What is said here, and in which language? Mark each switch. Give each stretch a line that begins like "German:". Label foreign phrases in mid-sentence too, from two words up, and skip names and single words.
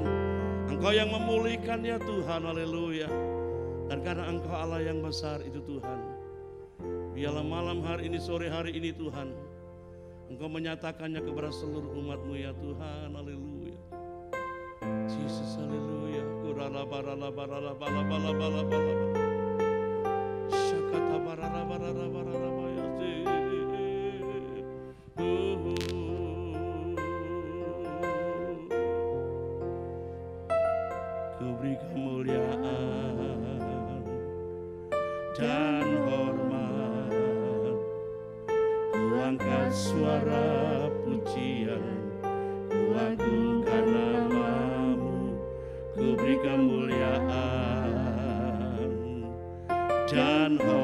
Indonesian: Engkau yang memulihkan ya Tuhan, haleluya. Dan karena Engkau Allah yang besar itu Tuhan, biarlah malam hari ini, sore hari ini Tuhan, Engkau menyatakannya kepada seluruh umat-Mu ya Tuhan, haleluya. Jesus, haleluya. Kurala barala barala bala bala bala bala bala. Syakata barala barala barala bayati. Ku beri kemuliaan dan hormat, ku angkat suara pujian, ku agungkan nama-Mu, ku beri kemuliaan dan